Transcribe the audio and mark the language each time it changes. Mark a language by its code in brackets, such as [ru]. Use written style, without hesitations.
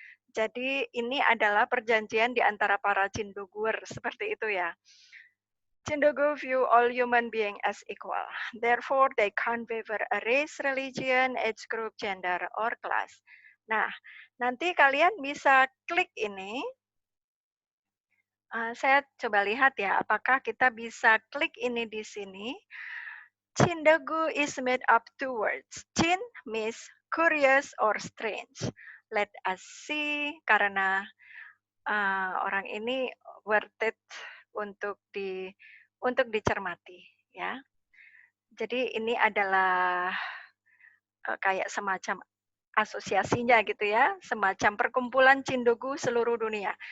[id] Jadi ini adalah perjanjian di antara para Cindoguer, seperti itu ya. [en] Cindogu view all human being as equal. Therefore, they can't favor a race, religion, age group, gender, or class. [id] Nah, nanti kalian bisa klik ini. Saya coba lihat ya, apakah kita bisa klik ini di sini. [en] Cindogu is made up two words. Cin means curious or strange. Let us see, [id] karena orang ini [en] worth it [id] untuk dicermati, ya. Jadi ini adalah kayak semacam asosiasinya gitu ya, semacam perkumpulan Cindogu seluruh dunia.